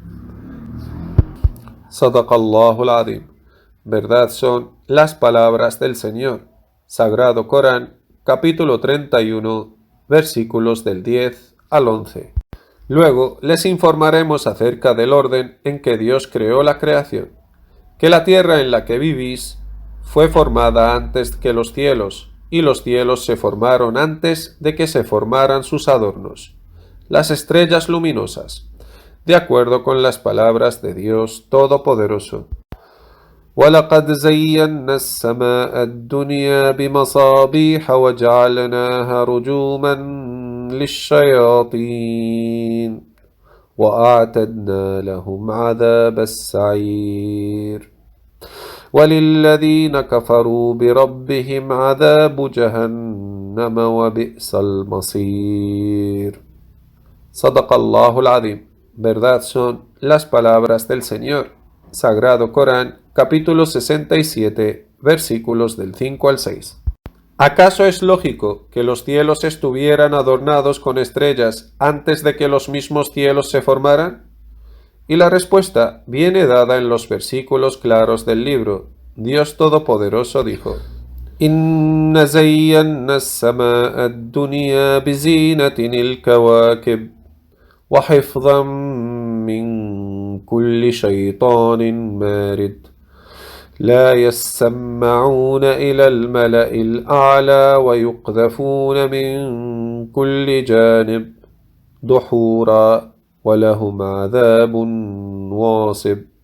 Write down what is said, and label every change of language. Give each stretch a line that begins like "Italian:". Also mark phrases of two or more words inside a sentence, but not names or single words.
Arabic: صدق الله العظيم.
Spanish: Verdad son las palabras del Señor. Sagrado Corán, capítulo 31, versículos del 10 al 11. Luego les informaremos acerca del orden en que Dios creó la creación, que la tierra en la que vivís fue formada antes que los cielos, y los cielos se formaron antes de que se formaran sus adornos, las estrellas luminosas, de acuerdo con las palabras de Dios Todopoderoso.
Arabic: وَلَقَدْ زَيَّنَّا السَّمَاءَ الدُّنْيَا بِمَصَابِيحَ وَجَعَلْنَاهَا رُجُومًا لِلشَّيَاطِينِ وَأَعْتَدْنَا لَهُمْ عَذَابَ السَّعِيرِ وَلِلَّذِينَ كَفَرُوا بِرَبِّهِمْ عَذَابُ جَهَنَّمَ وَبِئْسَ الْمَصِيرُ. صدق الله العظيم.
Spanish: Verdad son las palabras del Señor. Sagrado Corán, capítulo 67, versículos del 5 al 6. ¿Acaso es lógico que los cielos estuvieran adornados con estrellas antes de que los mismos cielos se formaran? Y la respuesta viene dada en los versículos claros del libro. Dios Todopoderoso dijo:
Arabic: إِنَّ زَيَّنَّا السَّمَاءَ الدُّنْيَا بِزِينَةٍ الْكَوَاكِبِ وَحِفْظًا مِّن كُلِّ شَيْطَانٍ مَارِدٍ لا يسمعون إلى الملأ الأعلى ويقذفون من كل جانب دحورا ولهم عذاب واصب